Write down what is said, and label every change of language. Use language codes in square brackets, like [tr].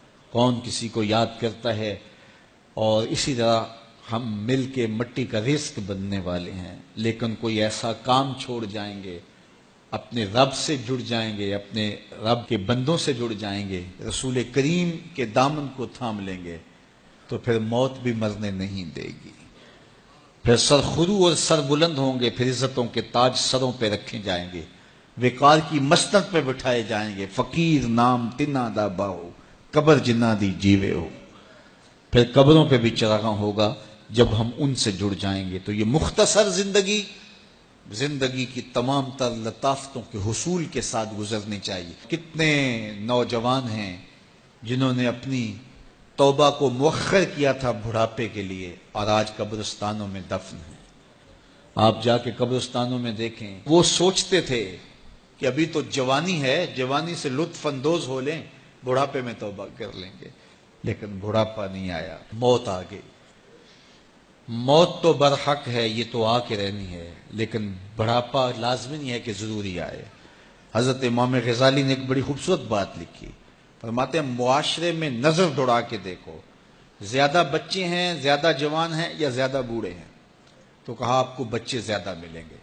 [ur] کون کسی کو یاد کرتا ہے؟ اور اسی طرح ہم مل کے مٹی کا رزق بننے والے ہیں، لیکن کوئی ایسا کام چھوڑ جائیں گے، اپنے رب سے جڑ جائیں گے، اپنے رب کے بندوں سے جڑ جائیں گے، رسول کریم کے دامن کو تھام لیں گے تو پھر موت بھی مرنے نہیں دے گی. پھر سر خرو اور سر بلند ہوں گے، پھر عزتوں کے تاج سروں پہ رکھے جائیں گے، وقار کی مسند پہ بٹھائے جائیں گے. [pa] فقیر نام تنا دا باہو، قبر جنہ دی جیوے ہو. [ur] پھر قبروں پہ بھی چراغاں ہوگا جب ہم ان سے جڑ جائیں گے. تو یہ مختصر زندگی کی تمام تر لطافتوں کے حصول کے ساتھ گزرنی چاہیے. کتنے نوجوان ہیں جنہوں نے اپنی توبہ کو مؤخر کیا تھا بڑھاپے کے لیے، اور آج قبرستانوں میں دفن ہیں. آپ جا کے قبرستانوں میں دیکھیں، وہ سوچتے تھے کہ ابھی تو جوانی ہے، جوانی سے لطف اندوز ہو لیں، بڑھاپے میں توبہ کر لیں گے. لیکن بڑھاپا نہیں آیا، موت آ گئی. موت تو برحق ہے، یہ تو آ کے رہنی ہے، لیکن بڑھاپا لازمی نہیں ہے کہ ضروری آئے. حضرت امام غزالی نے ایک بڑی خوبصورت بات لکھی. فرماتے ہیں معاشرے میں نظر دوڑا کے دیکھو، زیادہ بچے ہیں، زیادہ جوان ہیں یا زیادہ بوڑھے ہیں؟ تو کہا آپ کو بچے زیادہ ملیں گے.